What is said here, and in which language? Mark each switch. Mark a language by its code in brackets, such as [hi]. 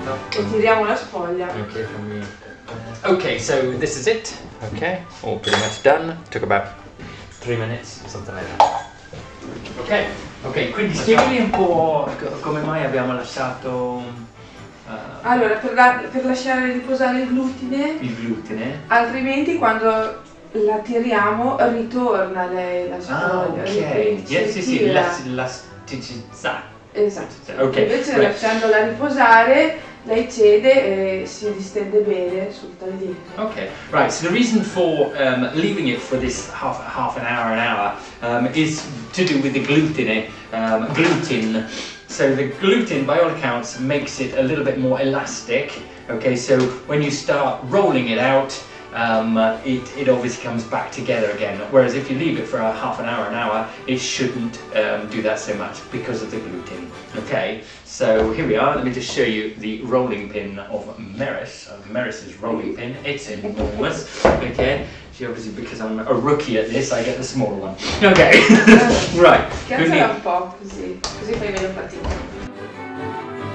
[it] E tiriamo la sfoglia. [en] Okay, from me. Okay, so this is it. Okay, all pretty much done. Took about 3 minutes, something like that. [it] Ok, ok, quindi spiegami un po' come mai abbiamo lasciato Allora, per lasciare riposare il glutine, altrimenti quando la tiriamo ritorna lei la sfoglia. Sì, tira. elasticità. Esatto. Ok. Invece lasciandola riposare lei cede e si distende bene sul tagliere. [en] Okay, right. So the reason for leaving it for this half an hour is to do with the gluten. Gluten. So the gluten, by all accounts, makes it a little bit more elastic. Okay, so when you start rolling it out, it obviously comes back together again. Whereas if you leave it for a half an hour, it shouldn't do that so much because of the gluten. Okay, so here we are. Let me just show you the rolling pin of Meris's rolling pin. It's enormous. Okay, she obviously, because I'm a rookie at this, I get the smaller one. Okay, right. [it] Schiacciala un po' così fai meno fatica.